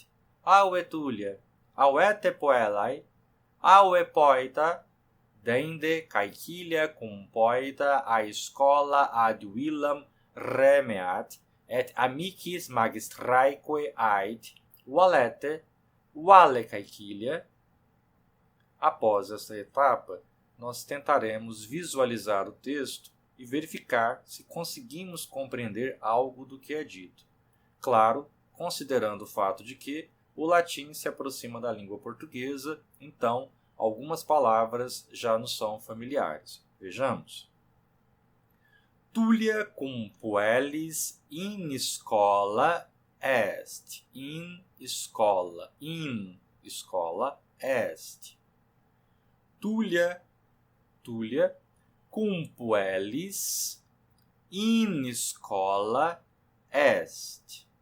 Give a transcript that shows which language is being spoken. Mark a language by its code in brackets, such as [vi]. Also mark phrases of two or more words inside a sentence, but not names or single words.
[la] Aue Tullia, auete poelae, aue poeta, dende caecilia cum poeta a schola ad villam remeat, et amicis magistraeque ait. Valete, vale caecilia? [pt] Após esta etapa, nós tentaremos visualizar o texto e verificar se conseguimos compreender algo do que é dito. Claro, considerando o fato de que o latim se aproxima da língua portuguesa, então algumas palavras já nos são familiares. Vejamos. [la] Tullia cum puellis in schola est. In schola est. Tullia cum puellis in schola est.